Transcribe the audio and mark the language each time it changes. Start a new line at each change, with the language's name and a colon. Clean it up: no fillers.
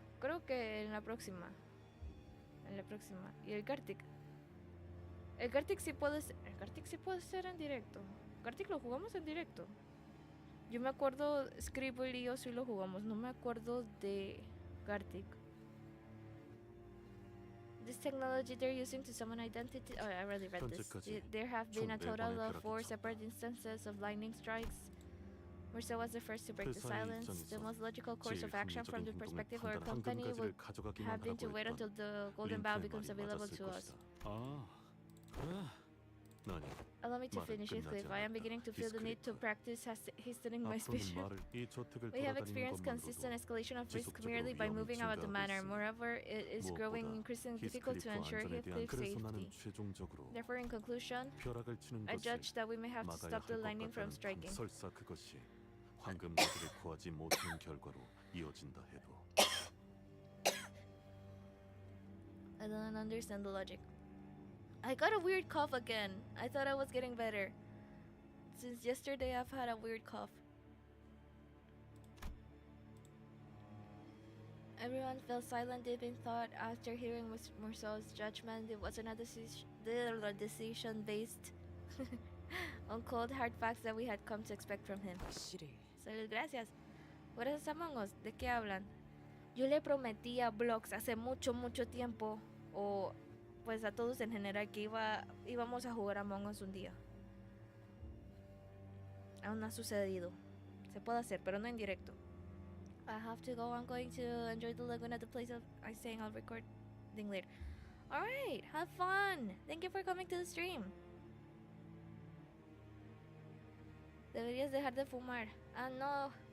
Spanish: Creo que en la próxima. Y el Kartik. El Kartik sí puede ser en directo. Kartik lo jugamos en directo. Yo me acuerdo, Scribble y yo sí lo jugamos. No me acuerdo de Kartik.
English: This technology they're using to summon identity. Oh, I already read this. There have been a total of 4 separate instances of lightning strikes. Mercer was the first to break the silence. The most logical course of action from the perspective of our company would have been to wait until the golden bow becomes available to us.
Korean: 아, 그래. 아니,
English: Allow me to finish, Heathcliff. I am beginning to feel the need to practice hastening my speech. We have experienced consistent escalation of risk merely by moving about the manor. Moreover, it is growing increasingly difficult to ensure Heathcliff's safety. Therefore, in conclusion, I judge that we may have to stop the lightning from striking.
Korean: 설사 그것이 황금거지를 구하지 못한 결과로 이어진다 해도
English: I don't understand the logic. I got a weird cough again. I thought I was getting better. Since yesterday, I've had a weird cough. Everyone fell silent deep in thought after hearing Morceau's judgment. It wasn't a decision based on cold hard facts that we had come to expect from him.
Korean: 확실히
Spanish: Salud, gracias.
English: What is Among Us?
Spanish: ¿De qué hablan? Yo le prometí a Blox hace mucho tiempo, o pues a todos en general, que íbamos a jugar Among Us un día. Aún no ha sucedido. Se puede hacer, pero no en directo.
English: I have to go. I'm going to enjoy the lagoon at the place of I'm saying I'll record later. Alright, have fun. Thank you for coming to the stream.
Spanish: Deberías dejar de fumar. Ah, no.